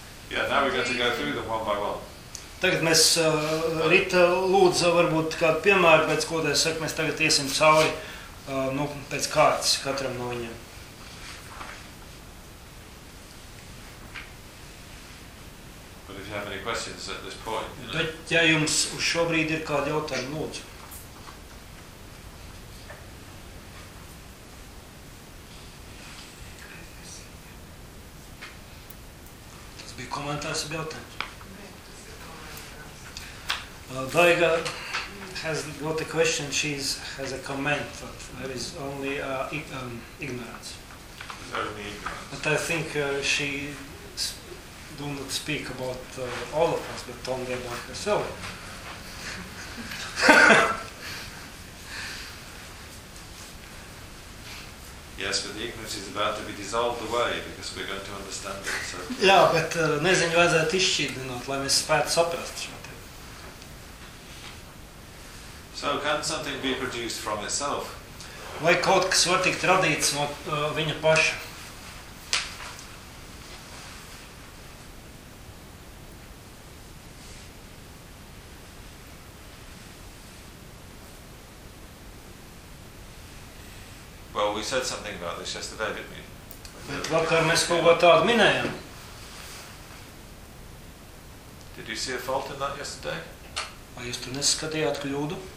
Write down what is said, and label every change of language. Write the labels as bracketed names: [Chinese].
[English] Yeah, now we're going to go through them one by one. [Latvian] Tagad mēs Rita lūdzu varbūt kādu piemēru, bet ko tā saka, mēs tagad iesim cauri pēc kārtas katram no viņiem. [English] But if you have any questions at this point, you know. [Latvian] Bet ja jums uz šobrīd ir kādi jautājumi, lūdzu. Tas bija komentārs ar jautājumu. [English] Daiga has got a question, she has a comment, but there is only ignorance. But I think she do not speak about all of us, but only about herself. Yes, but the ignorance is about to be dissolved away, because we're going to understand it. So. [Latvian] Jā, bet neziņu vajadzētu izšķīdināt, lai mēs spētu saprast. [English] So can something be produced from itself? [Latvian] Vai kaut kas var tikt radīts no viņa paša? [English] Well, we said something about this yesterday, didn't we? [Latvian] Bet vakar mēs kaut ko tādu minējām. [English] Did you see a fault in that yesterday? [Latvian] Vai jūs tur neskatījāt kļūdu?